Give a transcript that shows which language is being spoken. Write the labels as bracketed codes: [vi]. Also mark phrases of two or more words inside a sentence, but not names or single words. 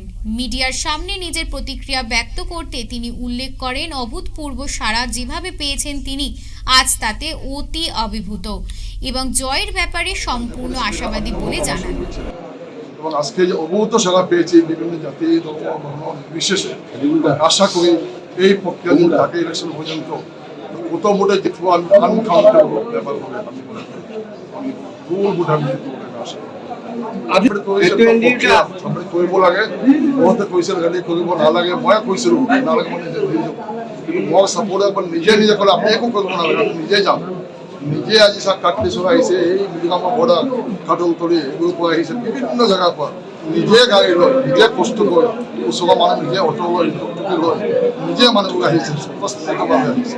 [bn] মিডিয়ার সামনে নিজের প্রতিক্রিয়া ব্যক্ত করতে তিনি উল্লেখ করেন, অভূতপূর্ব সাড়া যেভাবে পেয়েছেন তিনি আজ তাতে অতি অভিভূত এবং জয়ের ব্যাপারে সম্পূর্ণ আশাবাদী বলে জানান। এবং আজকে যে অভূত সাড়া পেয়েছি বিভিন্ন জাতি ধর্ম বর্ণ বিশেষে, আশা করি এই প্রক্রিয়া দিন থাকে ইলেকশন পর্যন্ত কত ভোটে জিতবো আমি আনকাউন্টেবল ব্যাপার বলে আমি মনে করি। আমি [en] full vote [bn] আমি জিতবো বলে আশা করি। [as] কৰিব লাগে বহুতে কৈছিল গালি কৰিব নালাগে, মই কৈছিলোঁ নালাগে মানে কিন্তু মই চাপৰ্ট একবাৰ নিজে ক'লে আপুনি একো কৰিব নালাগে, আমি নিজে যাম। নিজে আজি চাওক কাটলিচৰ আহিছে, এই মিলিগামৰ বৰ্ডাৰ কাটল তলি এইবোৰৰ পৰা আহিছে, বিভিন্ন জেগাৰ পৰা নিজে গাড়ী লৈ নিজে কষ্ট কৰি ওচৰৰ মানুহ নিজে অটো লৈ টুকি লৈ নিজে মানুহবোৰ আহিছে, বাবে আহিছে।